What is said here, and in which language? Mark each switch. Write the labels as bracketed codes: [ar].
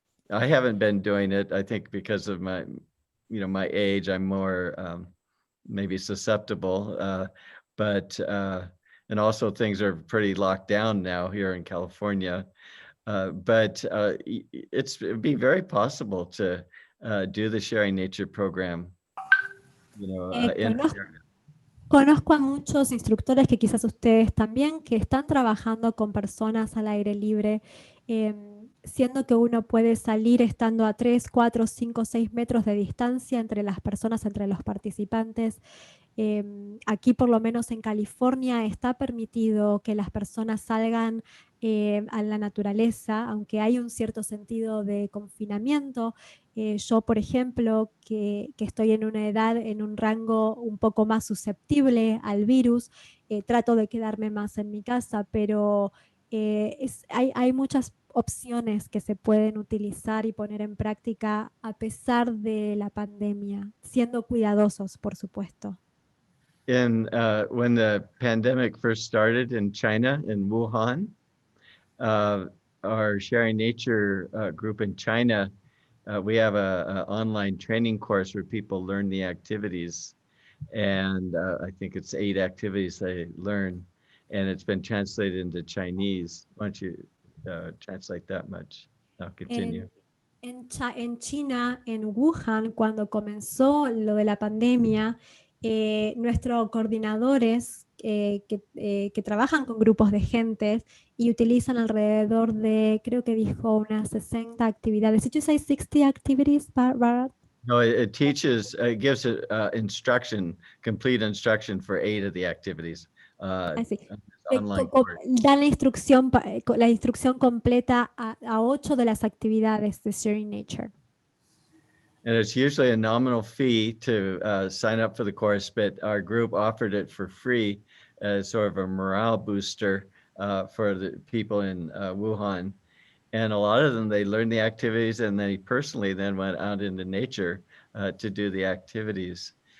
[en] I haven't been doing it, I think because of my, you know, my age, I'm more maybe susceptible, but and also things are pretty locked down now here in California. But it'd be very possible to do the Sharing Nature program. You know, [es] Conozco a muchos instructores que quizás ustedes también, que están trabajando con personas al aire libre, siendo que uno puede salir estando a 3, 4, 5, 6 metros de distancia entre las personas, entre los participantes. Aquí, por lo menos en California, está permitido que las personas salgan a la naturaleza, aunque hay un cierto sentido de confinamiento. Yo, por ejemplo, que estoy en una edad, en un rango un poco más susceptible al virus, trato de quedarme más en mi casa, pero hay muchas opciones que se pueden utilizar y poner en práctica a pesar de la pandemia, siendo cuidadosos, por supuesto. [en] When the pandemic first started in China, in Wuhan, our Sharing Nature group in China, we have a online training course where people learn the activities, and I think it's 8 activities they learn, and it's been translated into Chinese. Why don't you translate that much? I'll continue. [es] En China, en Wuhan, cuando comenzó lo de la pandemia, nuestros coordinadores que trabajan con grupos de gente y utilizan alrededor de, creo que dijo unas 60 actividades. [en] Did you say 60 activities, Bharat? No, it teaches, it gives instruction, complete instruction for 8 of the activities. [es] Así. [en] Online course. [es] Dan la instrucción completa a 8 de las actividades de Sharing Nature. [en] And it's usually a nominal fee to sign up for the course, but our group offered it for free as sort of a morale booster for the people in Wuhan. And a lot of them, they learned the activities and they personally then went out into nature to do the activities.